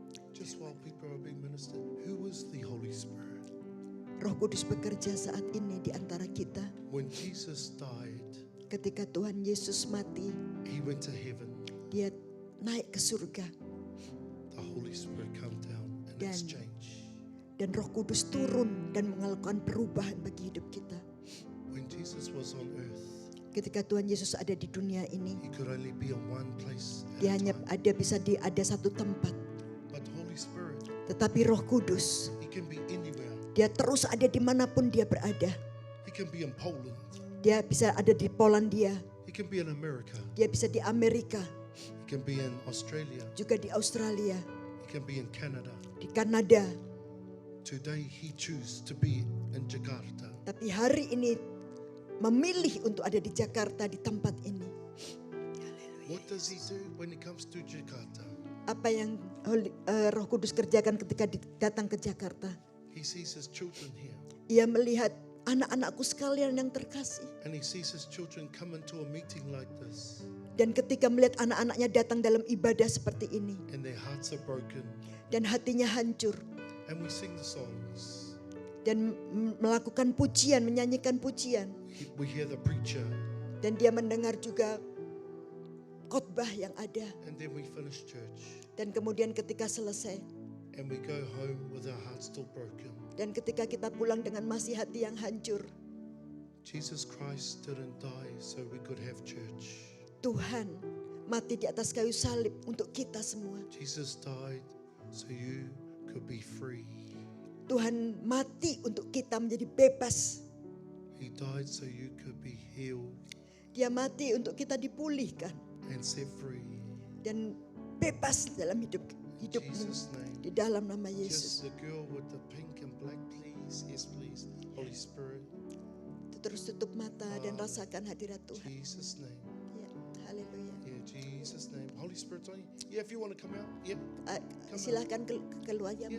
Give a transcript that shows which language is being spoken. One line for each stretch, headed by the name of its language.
English: Just while people are being ministered, who is the Holy Spirit?
Indonesian: Roh Kudus bekerja saat ini di antara kita.
English: When Jesus died,
Indonesian: Ketika Tuhan Yesus mati,
English: he went to heaven.
Indonesian: dia naik ke surga.
English: The Holy Spirit come down and
Indonesian: Dan-
English: exchange.
Indonesian: Dan Roh Kudus turun dan melakukan perubahan bagi hidup kita.
English: When Jesus was on earth,
Indonesian: Ketika Tuhan Yesus ada di dunia ini,
English: he could only be in one place at
Indonesian: dia
English: a
Indonesian: hanya
English: time.
Indonesian: ada satu tempat.
English: But Holy Spirit,
Indonesian: Tetapi Roh Kudus,
English: he can be anywhere.
Indonesian: dia terus ada dimanapun dia berada.
English: He can be in Poland.
Indonesian: Dia bisa ada di Polandia,
English: He can be in America.
Indonesian: dia bisa di Amerika,
English: He can be in Australia.
Indonesian: juga di Australia,
English: He can be in Canada.
Indonesian: di Kanada.
English: Today he chooses to be in Jakarta.
Indonesian: Tapi hari ini memilih untuk ada di Jakarta, di tempat ini.
English: What does he do when he comes to Jakarta?
Indonesian: Apa yang Roh Kudus kerjakan ketika datang ke Jakarta?
English: He sees his children here.
Indonesian: Ia melihat anak-anakku sekalian yang terkasih.
English: And he sees his children come into a meeting like this.
Indonesian: Dan ketika melihat anak-anaknya datang dalam ibadah seperti ini.
English: And their hearts are broken.
Indonesian: Dan hatinya hancur.
English: And we sing the songs.
Indonesian: Dan melakukan pujian, menyanyikan pujian.
English: We hear the preacher.
Indonesian: Dan dia mendengar juga khotbah yang ada.
English: And then we finish church.
Indonesian: Dan kemudian ketika selesai.
English: And we go home with our hearts still broken.
Indonesian: Dan ketika kita pulang dengan masih hati yang hancur.
English: Jesus Christ didn't die so we could have church.
Indonesian: Tuhan mati di atas kayu salib untuk kita semua.
English: Jesus died so you could be free.
Indonesian: Tuhan mati untuk kita menjadi bebas.
English: He died so you could be healed
Indonesian: Dia mati untuk kita dipulihkan
English: and set free.
Indonesian: dan bebas dalam hidupmu.
English: Jesus' name.
Indonesian: Di dalam nama
English: Just
Indonesian: Yesus.
English: the girl with the pink and black, please. Yes, please. Holy Spirit.
Indonesian: Terus tutup mata dan rasakan hadirat Tuhan.
English: Jesus' name.
Indonesian: Ya, haleluya.
English: Yeah, Jesus' name. Holy Spirit's on you. Yeah, if you want to come out. Yeah.
Indonesian: Silahkan keluar ya,